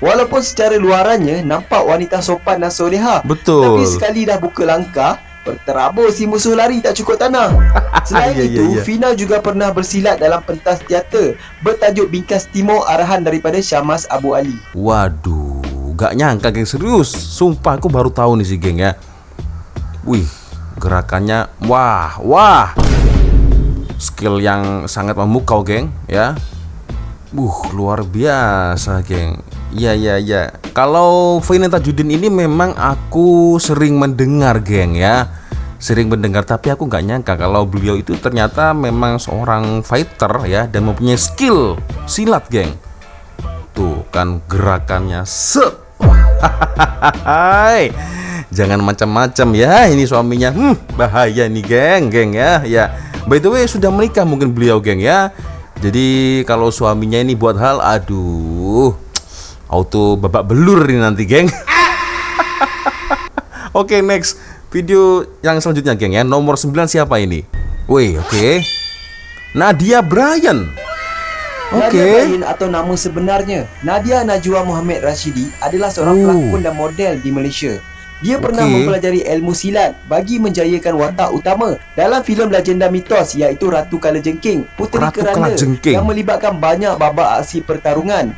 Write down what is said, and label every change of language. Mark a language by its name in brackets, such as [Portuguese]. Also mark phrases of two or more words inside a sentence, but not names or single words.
[Malay] Walaupun secara luarannya nampak wanita sopan dan soleha, Betul. tapi sekali dah buka langkah, terabur si musuh lari tak cukup tanah. Selain Ya, ya, itu, ya. Fina juga pernah bersilat dalam pentas teater bertajuk Bingkas Timur arahan daripada Syamas Abu Ali. [Indonesian] Waduh, gak nyangka geng, serius. Sumpah aku baru tahu nih sih geng ya. Wih, gerakannya wah. Skill yang sangat memukau geng ya. Luar biasa geng. Iya. Kalau Fina Tajudin ini memang aku sering mendengar geng ya. Sering mendengar, tapi aku nggak nyangka kalau beliau itu ternyata memang seorang fighter ya, dan mempunyai skill silat geng. Tuh kan gerakannya set. Hai. Jangan macam-macam ya ini suaminya. Bahaya nih geng ya. Ya. [English] By the way [Indonesian] sudah menikah mungkin beliau geng ya. Jadi kalau suaminya ini buat hal, aduh, auto babak belur ini nanti geng. Oke, [English] next video [Indonesian] yang selanjutnya geng ya. Nomor 9 siapa ini? Wih, oke. Nadia Bryan. Nadia Oke. [Malay] Bryan atau nama sebenarnya Nadia Najwa Muhammad Rashidi adalah seorang pelakon dan model di Malaysia. Dia pernah mempelajari ilmu silat bagi menjayakan watak utama dalam filem legenda mitos iaitu Ratu Kalajengking, Puteri Ratu Kerana Kalajengking. yang melibatkan banyak babak aksi pertarungan.